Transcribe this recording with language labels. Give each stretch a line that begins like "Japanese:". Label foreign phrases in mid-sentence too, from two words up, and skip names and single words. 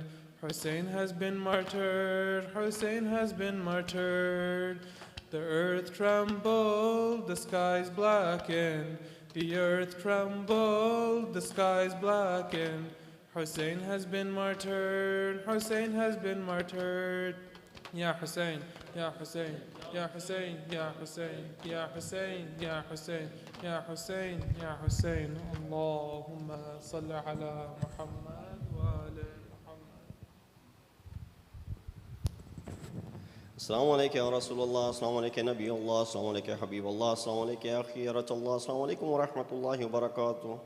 English: Hussein has been martyred, Hussein has been martyred. The earth trembled, the skies blackened. The earth trembled, the skies blackened. Hussein has been martyred, Hussein has been martyred.
Arabic: يا حسين، يا حسين، يا حسين، يا حسين، يا حسين، يا حسين، يا حسين، يا حسين. اللهم صل على محمد وعلى محمد. السلام عليك يا رسول الله، السلام عليك يا نبي الله، السلام عليك يا حبيب الله، السلام عليك يا خيرة الله، السلام عليكم ورحمة الله وبركاته.